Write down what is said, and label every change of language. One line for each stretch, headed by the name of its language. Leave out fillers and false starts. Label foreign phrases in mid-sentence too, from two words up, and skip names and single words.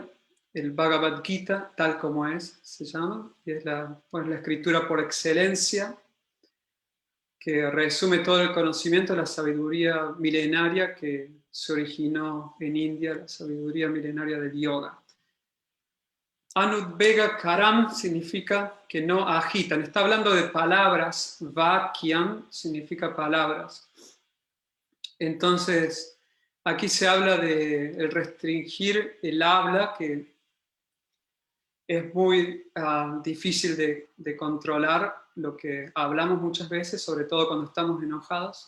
Spanish: El Bhagavad Gita, tal como es, se llama, y es la escritura por excelencia, que resume todo el conocimiento de la sabiduría milenaria que se originó en India, la sabiduría milenaria del yoga.
Sanskrit: Anudvega karam
Spanish: significa que no agitan. Está hablando de palabras. Vakyam significa palabras. Entonces, aquí se habla de el restringir el habla, que es muy difícil de controlar lo que hablamos muchas veces, sobre todo cuando estamos enojados.